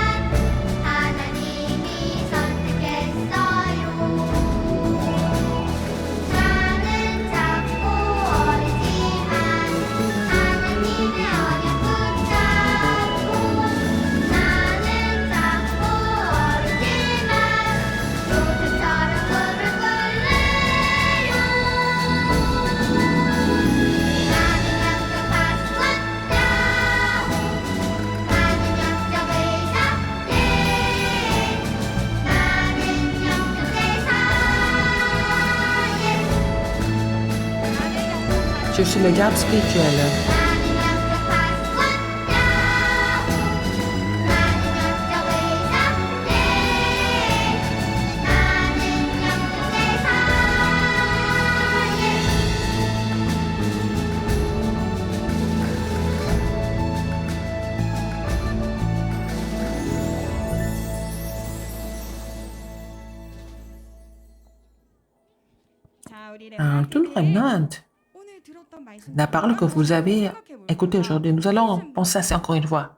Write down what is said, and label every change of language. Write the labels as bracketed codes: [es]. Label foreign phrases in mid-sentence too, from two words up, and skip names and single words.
[ko] 하나님이 선택했어요 나는 작고 어리지만 하나님의 언약 붙잡고 나는 작고 어리지만 요셉처럼 꿈을 꿀래요 나는 영적 파수꾼 야호 나는 영적 의사 예 나는 영적 대사 예 [fr] Je suis le garde spirituel. [ko] 나는 영적 파수꾼 야호 나는 영적 의사 예 나는 영적 대사 예 [fr] Tout le remnant, la parole que vous avez écoutée aujourd'hui, nous allons penser à ça encore une fois.